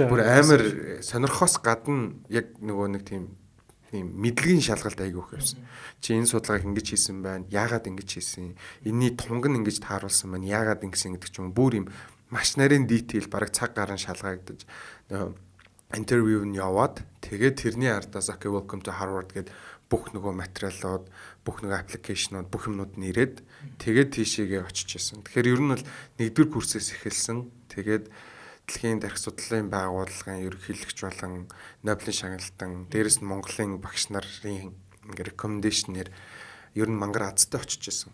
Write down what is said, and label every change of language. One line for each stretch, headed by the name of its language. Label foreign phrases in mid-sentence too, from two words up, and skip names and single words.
Mongolian: Бүр амар сонирхоос гадна яг нөгөө нэг тийм ийм мэдлэгийн шалгалт айгүй их явсан. Чи энэ судалгааг ингэж хийсэн байна. Яагаад ингэж хийсэн? Энийний тунг нь ингэж тааруулсан байна. Яагаад ингэсэн гэдэг ч юм бүр ийм маш нарийн detail бараг цаг гарan шалгагдаж интервью нь яваад тэгээд тэрний ардаас
English: okay welcome to Harvard
Mongolian: гэдэг бүх нөгөө материалууд, бүх нөгөө аппликейшнууд, бүх юмнууд нь ирээд тэгээд тийшээгээ очиж исэн. Тэгэхээр ер нь бол 1-р курсээс эхэлсэн. Тэгээд дэлхийн тархи судлалын байгууллагын ерөнхийлөгч болон Нобелийн шагналтан, дээрэс нь Монголын багш нарын ингээ recommendation-ээр ер нь мангар азтай очиж исэн.